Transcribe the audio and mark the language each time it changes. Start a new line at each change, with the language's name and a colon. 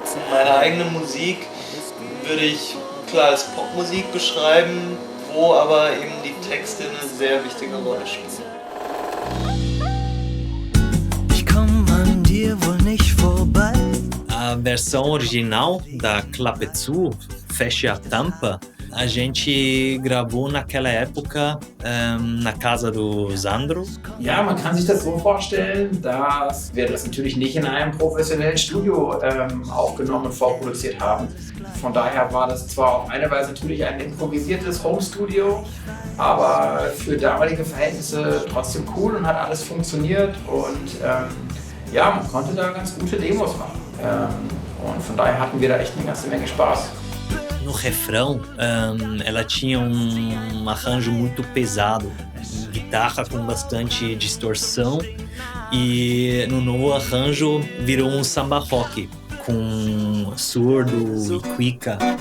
German: Meine eigene Musik würde ich klar als Popmusik beschreiben, wo aber eben die Texte eine sehr wichtige Rolle spielen. Ich komm an dir wohl nicht vorbei.
Portuguese: A versão original da Clapezu, Feche a Tampa, a gente gravou naquela época na casa do Sandro.
German: Ja, man kann sich das so vorstellen, dass wir das natürlich nicht in einem professionellen Studio aufgenommen und vorproduziert haben. Von daher war das zwar auf eine Weise natürlich ein improvisiertes Home-Studio, aber für damalige Verhältnisse trotzdem cool und hat alles funktioniert und ja, man konnte da ganz gute Demos machen. Und von daher hatten wir da echt eine ganze Menge Spaß.
Portuguese: No refrão, ela tinha arranjo muito pesado, guitarra com bastante distorção, e no novo arranjo virou samba rock, com surdo e cuica.